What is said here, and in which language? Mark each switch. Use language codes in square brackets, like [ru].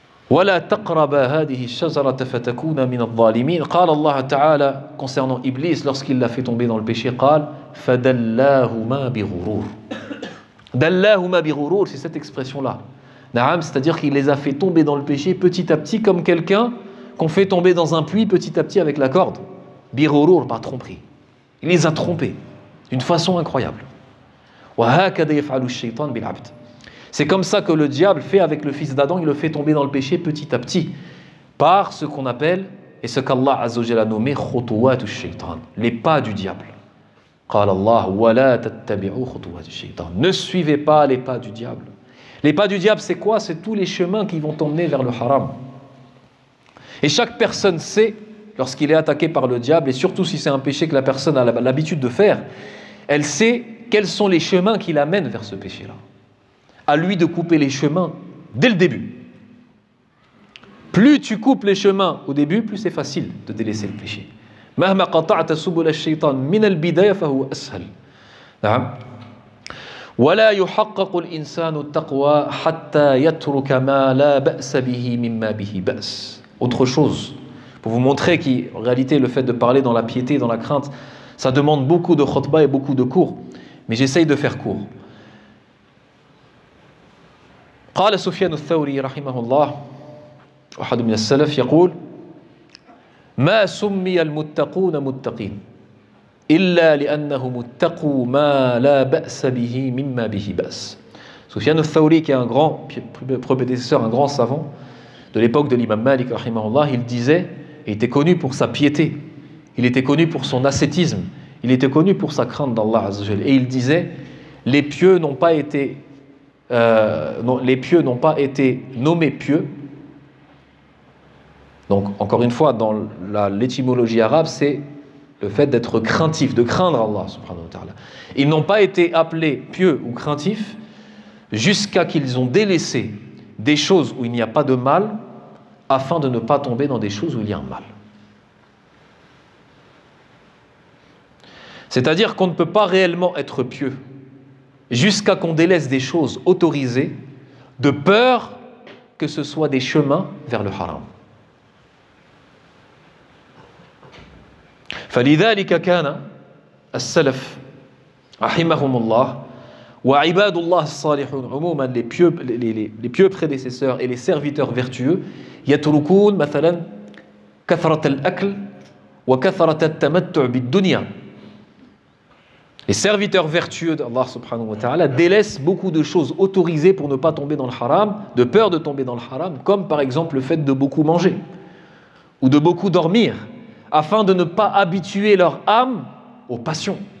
[ar] ولا تقربا هذه الشجرة فتكونا من الظالمين. قال الله تعالى [fr] concernant Iblis lorsqu'il l'a fait tomber dans le péché, [ar] قال فدلاهما بغرور. دلاهما بغرور, [fr] c'est cette expression-là. Naam, c'est-à-dire qu'il les a fait tomber dans le péché petit à petit, comme quelqu'un qu'on fait tomber dans un puits petit à petit avec la corde. Bighurur, par tromperie. Il les a trompés d'une façon incroyable. [ar] وهكذا يفعل الشيطان بالعبد. [fr] C'est comme ça que le diable fait avec le fils d'Adam, il le fait tomber dans le péché petit à petit, par ce qu'on appelle, et ce qu'Allah Azza wa Jalla a nommé khutuwat ash-shaytan, les pas du diable. [ar] قال الله ولا تتبعوا خطوات الشيطان. [fr] Ne suivez pas les pas du diable. Les pas du diable, c'est quoi? C'est tous les chemins qui vont t'emmener vers le haram. Et chaque personne sait, lorsqu'il est attaqué par le diable, et surtout si c'est un péché que la personne a l'habitude de faire, elle sait quels sont les chemins qui l'amènent vers ce péché-là. à lui de couper les chemins dès le début. Plus tu coupes les chemins au début, plus c'est facile de délaisser le péché. [ar] مهما قطعت سبل الشيطان من البداية فهو أسهل. نعم. ولا يحقق الإنسان التقوى حتى يترك ما لا بأس به مما به بأس. [fr] Autre chose, pour vous montrer qu'en réalité le fait de parler dans la piété, dans la crainte, ça demande beaucoup de khutbah et beaucoup de cours, mais j'essaye de faire court. [ar] قال سفيان الثوري رحمه الله واحد من السلف يقول ما سمي المتقون متقين إلا لأنهم اتقوا ما لا بأس به مما به بأس. [fr] Sufyan al-Thawri, qui est un grand prédécesseur, un grand savant de l'époque de l'imam Malik rahimahullah, il disait, il était connu pour sa piété, il était connu pour son ascétisme, il était connu pour sa crainte d'Allah Azza wa Jal, et il disait les pieux n'ont pas été nommés pieux. Donc, encore une fois, dans l'étymologie arabe, c'est le fait d'être craintif, de craindre Allah subhanahu wa ta'ala. Ils n'ont pas été appelés pieux ou craintifs jusqu'à qu'ils ont délaissé des choses où il n'y a pas de mal afin de ne pas tomber dans des choses où il y a un mal. C'est-à-dire qu'on ne peut pas réellement être pieux jusqu'à qu'on délaisse des choses autorisées de peur que ce soit des chemins vers le haram. [ar] فلذلك كان السلف رحمهم الله وعباد الله الصالحون عموما [fr] les pieux prédécesseurs et les serviteurs vertueux [ar] يتركون مثلا كثرة الأكل وكثرة التمتع بالدنيا. [fr] Les serviteurs vertueux d'Allah subhanahu wa ta'ala délaissent beaucoup de choses autorisées pour ne pas tomber dans le haram, de peur de tomber dans le haram, comme par exemple le fait de beaucoup manger ou de beaucoup dormir, afin de ne pas habituer leur âme aux passions.